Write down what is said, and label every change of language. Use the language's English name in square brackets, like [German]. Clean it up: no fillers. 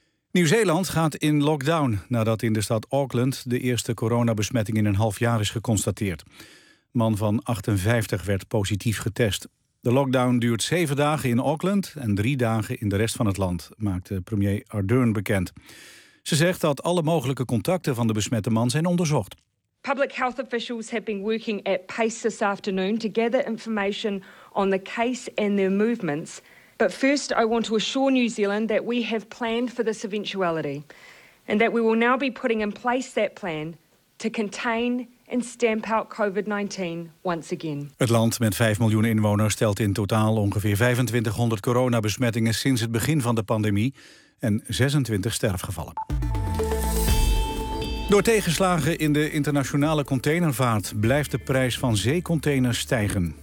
[Dutch] Nieuw-Zeeland gaat in lockdown nadat in de stad Auckland de eerste coronabesmetting in een half jaar is geconstateerd. Een man van 58 werd positief getest. De lockdown duurt 7 dagen in Auckland en 3 dagen in de rest van het land, maakte premier Ardern bekend. Ze zegt dat alle mogelijke contacten van de besmette man zijn onderzocht. [English] Public health officials have been working at pace this afternoon to gather information on the case and their movements. But first, I want to assure New Zealand that we have planned for this eventuality. And that we will now be putting in place that plan to contain and stamp out COVID-19 once again. [Dutch] Het land met 5 miljoen inwoners stelt in totaal ongeveer 2500 coronabesmettingen sinds het begin van de pandemie en 26 sterfgevallen. Door tegenslagen in de internationale containervaart blijft de prijs van zeecontainers stijgen.